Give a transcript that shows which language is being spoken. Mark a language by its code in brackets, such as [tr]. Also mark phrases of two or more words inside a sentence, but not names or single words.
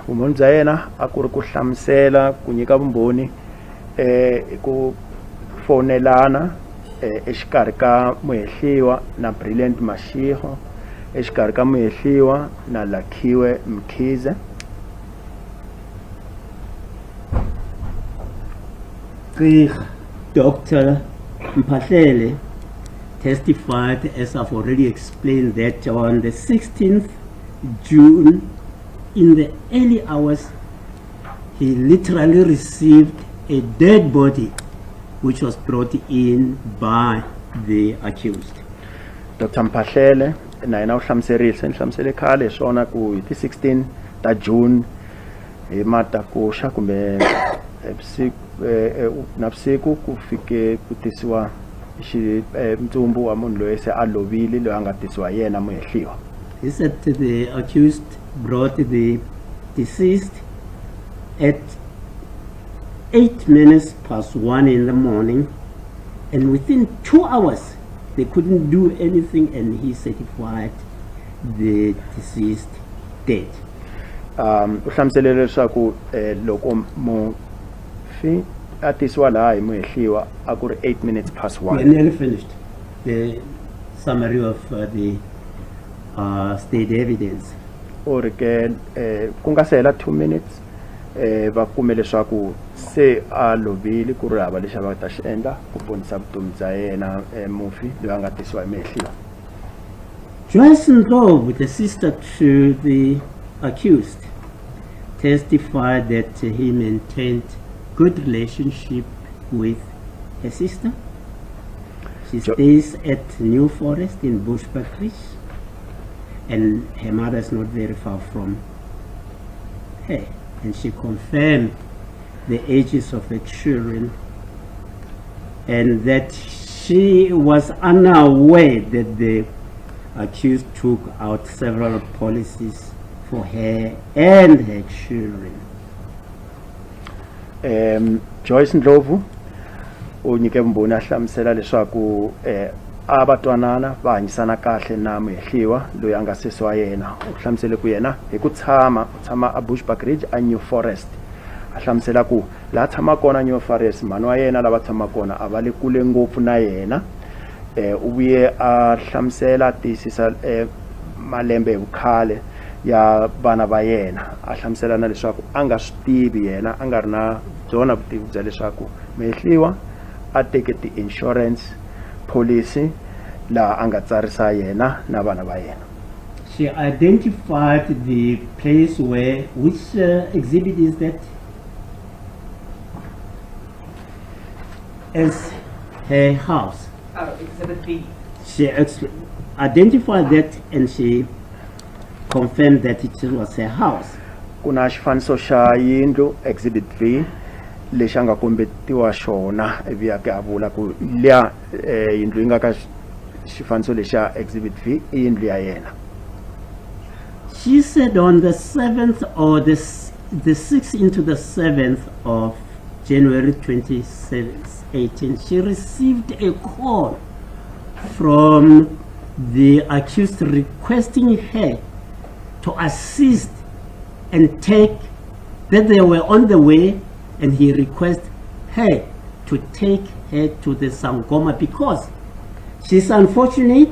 [ts] Vumbhoni bya yena a ku ri ku hlamusela ku nyika vumbhoni ku fonelana exikarhi ka muhehliwa na Brilliant Mashiach, exikarhi ka muhehliwa na Lakiwe Mkhize. [en] Dr. Mphahlele testified, as I've already explained, that on the 16th June, in the early hours, he literally received a dead body which was brought in by the accused. [ts] Dr. Mphahlele na yena u hlamusele khale swona ku hi ti 16 ta June hi matakuxa kumbe navusiku ku fike ku tisiwa ntsumbu wa munhu loyi se a lovile loyi a nga tisiwa yena muhehliwa. [en] He said the accused brought the deceased at 1:08 in the morning, and within 2 hours they couldn't do anything, and he certified the deceased dead. [ts] U hlamusele leswaku loko mufi a tisiwa laha hi muhehliwa a ku ri 1:08. [en] We nearly finished the summary of the state evidence. [ts] U ri ke ku nga se hela 2 minutes va kume leswaku se a lovile ku ri hava lexi a va ta xi endla ku ponisa vutomi bya yena mufi loyi a nga tisiwa hi muhehliwa. [en] Joyce Ndlovu, the sister to the accused, testified that he maintained good relationship with her sister. She stays at New Forest in Bushbuckridge, and her mother is not very far from her. And she confirmed the ages of her children, and that she was unaware that the accused took out several policies for her and her children. [ts] Joyce Ndlovu unyike vumbhoni a hlamusela leswaku avatwanana va hanyisana kahle na muhehliwa loyi a nga sesi wa yena. U hlamusele ku yena hi ku tshama a Bushbuckridge a New Forest. A hlamusela ku la tshama kona New Forest mhani wa yena lava tshama kona a va le kule ngopfu na yena. U vuye a hlamusela tiyisisa malembe hi vukhale ya vana va yena. A hlamusela na leswaku a nga swi tivi yena a nga ri na byona vutivi bya leswaku muhehliwa a teke ti- [en] insurance policy [ts] laha a nga tsarisa yena na vana va yena. [en] She identified the place where, which exhibit is that? As her house. Exhibit B. She identified that, and she confirmed that it was her house. [ts] Kuna xifaniso xa yindlu exhibit V lexi a nga kombetiwa xona ivi a ke a vula ku liya yindlu yi nga ka xifaniso lexa exhibit V I yindlu ya yena. [en] She said on the 7th or the 6th into the 7th of January 2018, she received a call from the accused requesting her to assist and take, that they were on the way, and he requested her to take her to the Sangoma because she's unfortunate.